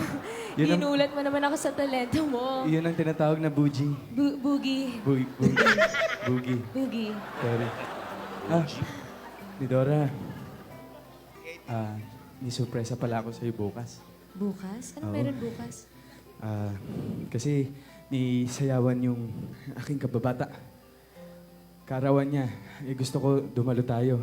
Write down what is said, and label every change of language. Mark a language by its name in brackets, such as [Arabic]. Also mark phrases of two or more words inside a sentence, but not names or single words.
[Filipino] Yun ang- Ginulat mo naman ako sa talento mo. Iyon ang tinatawag na Boogie. Boogie. Boogie. Boogie. Sorry. Ni Dora. May surpresa pala ako sa'yo bukas. Bukas? Ano Oo. meron bukas? Kasi ni sayawan yung aking kababata. Kaarawan niya. Gusto ko dumalo tayo.